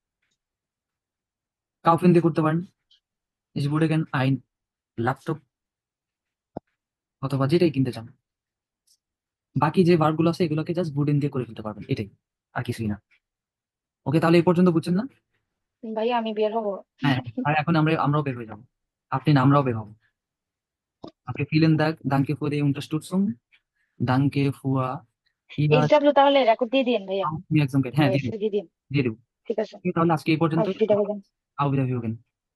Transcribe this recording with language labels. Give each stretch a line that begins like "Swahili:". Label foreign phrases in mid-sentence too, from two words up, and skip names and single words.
Bangla: কাউফিন দিয়ে করতে পারেন,
German: ich würde gern ein Laptop,
Bangla: অথবা যেটাই কিনতে চান। বাকি যে ভার্ব গুলো আছে এগুলোকে জাস্ট বুডেন দিয়ে করে ফেলতে পারবেন, এটাই, আর কিছুই না। ওকে, তাহলে এই পর্যন্ত বুঝছেন না? ভাইয়া আমি বের হবো। হ্যাঁ, আর এখন আমরাও বের হয়ে যাবো, আপনি না আমরাও বের হবো।
German: Okay, vielen Dank. Danke für die Unterstützung. Danke für Ihr
Bangla: এইচডাব্লিউ তাহলে রেকর্ড দিয়ে দিন ভাইয়া, Aufmerksamkeit. হ্যাঁ, দিয়ে দেব, দিয়ে দিন, দিয়ে দেব। ঠিক আছে, তাহলে আজকে এই পর্যন্ত। আচ্ছা ঠিক আছে।
German: Auf Wiederhören.